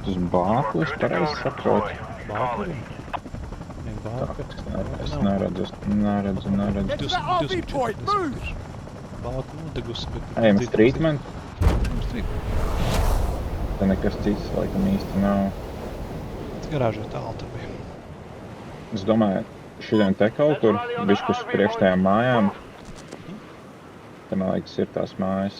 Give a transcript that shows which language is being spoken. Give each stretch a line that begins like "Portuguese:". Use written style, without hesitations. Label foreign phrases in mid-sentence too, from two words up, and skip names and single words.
Latvian: uz Bāku, es pareizi saprotu. Bāku? Nē, Tā, Bāka. es neredzu.
English: Get to that RV point, move!
Latvian: Bāka nodegusi, bet... Ejam uz treatment. Uz treatment. Te nekas cits laikam īsti nav. Garāžā tālu tur bija. Es domāju, šodien te kaut kur, bišķus priekš tajām mājām. Te, man liekas, ir tās mājas.